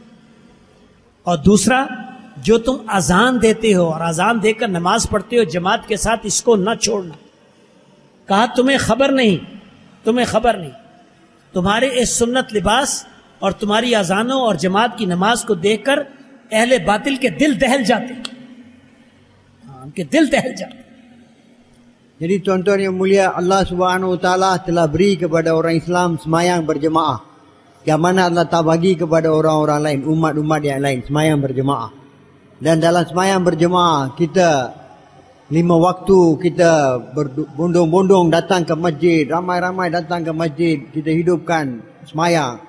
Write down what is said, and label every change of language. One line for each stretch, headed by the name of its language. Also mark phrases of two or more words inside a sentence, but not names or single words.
Urdu: اور دوسرا جو تم اذان دیتے ہو اور اذان دے کر نماز پڑھتے ہو جماعت کے ساتھ, اس کو نہ چھوڑنا. کہا تمہیں خبر نہیں, تمہارے اس سنت لباس اور تمہاری اذانوں اور جماعت کی نماز کو دیکھ کر اہل باطل کے دل دہل جاتے, ان کے دل دہل جاتے.
Malay: Jadi tuan-tuan yang mulia, Allah
Arabic: سبحانه وتعالى
Malay: telah beri kepada orang Islam semayang berjemaah. Yang mana Allah tak bagi kepada orang-orang lain, umat-umat yang lain, semayang berjemaah. Dan dalam semayang berjemaah, kita 5 waktu kita berbondong-bondong datang ke masjid, ramai-ramai datang ke masjid, kita hidupkan semayang.